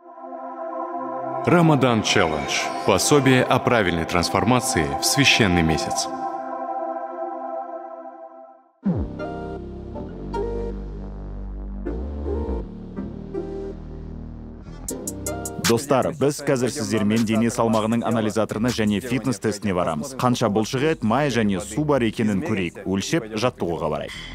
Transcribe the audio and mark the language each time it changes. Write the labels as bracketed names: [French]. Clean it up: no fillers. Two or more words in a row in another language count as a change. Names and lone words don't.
[Russian] Рамадан Челлендж. Пособие о правильной трансформации в священный месяц. [Kazakh] Достар, біз қазір сіздермен дене салмағының анализаторына және фитнес тестіне барамыз. Қанша бұлшық ет, май және су бар екенін көрейік. Өлшеп, жаттығуға барайық.